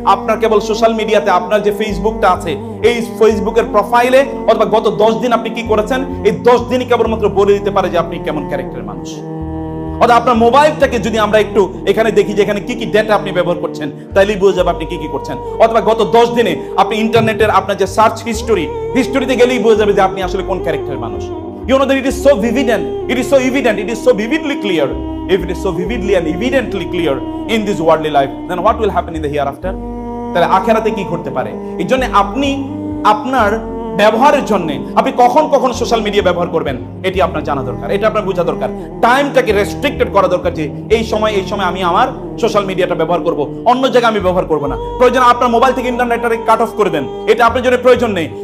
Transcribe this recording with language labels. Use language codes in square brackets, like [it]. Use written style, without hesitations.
[bn] আপনার কেবল সোশ্যাল মিডিয়াতে আপনার যে ফেসবুকটা আছে, এই ফেসবুকের প্রোফাইলে অথবা গত 10 দিন আপনি কি করেছেন, এই 10 দিনই কেবলমাত্র বলে দিতে পারে যে আপনি কেমন ক্যারেক্টারের মানুষ। অথবা আপনার মোবাইলটাকে যদি আমরা একটু এখানে দেখি যে এখানে কি কি ডেটা আপনি ব্যবহার করছেন, তাইলেই বোঝা যাবে আপনি কি কি করছেন। অথবা গত 10 দিনে আপনি ইন্টারনেটের আপনার যে সার্চ হিস্টোরিতে গেলেই বোঝা যাবে যে আপনি আসলে কোন ক্যারেক্টারের মানুষ। [en] You know that it is so vivid and it is so evident, it is so vividly clear. If it is so vividly and evidently clear in this worldly life, then what will happen in the hereafter? [bn] তাহলে আখিরাতে কি ঘটতে পারে? এই জন্য আপনি আপনার ব্যবহারের জন্য আপনি কখন কখন সোশ্যাল মিডিয়া ব্যবহার করবেন এটি আপনার জানা দরকার, এটা আপনার বোঝা দরকার। টাইমটাকে রেস্ট্রিক্টেড করা দরকার, যে এই সময় আমি আমার সোশ্যাল মিডিয়াটা ব্যবহার করব, অন্য জায়গায় আমি ব্যবহার করব না। প্রয়োজন আপনার মোবাইল থেকে ইন্টারনেটটাকে কাট অফ করে দেন, এটা আপনার জন্য প্রয়োজন নেই।